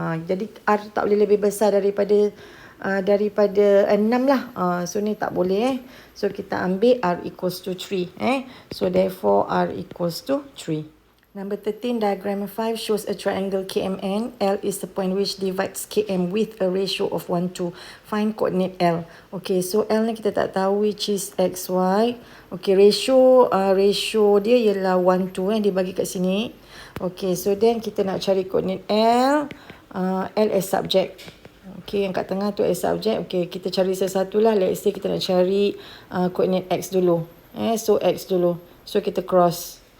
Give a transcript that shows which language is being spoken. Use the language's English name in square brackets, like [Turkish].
[Malay] Jadi R tak boleh lebih besar daripada 6 lah. So ni tak boleh. So kita ambil [English] R equals to 3. So therefore R equals to 3. Number 13, diagram 5 shows a triangle KMN. L is the point which divides KM with a ratio of 1:2. Find coordinate L. [Malay] Okay, so L ni kita tak tahu [English] which is [Malay] XY. Okay, ratio dia ialah 1:2 dia bagi kat sini. Okay, so then kita nak cari coordinate L. [English] L as subject. [Malay] Okay, yang kat tengah tu [English] as subject. [Malay] Okay, kita cari satu lah. [English] Let's say [Malay] kita nak cari coordinate X dulu. So X dulu. So kita cross.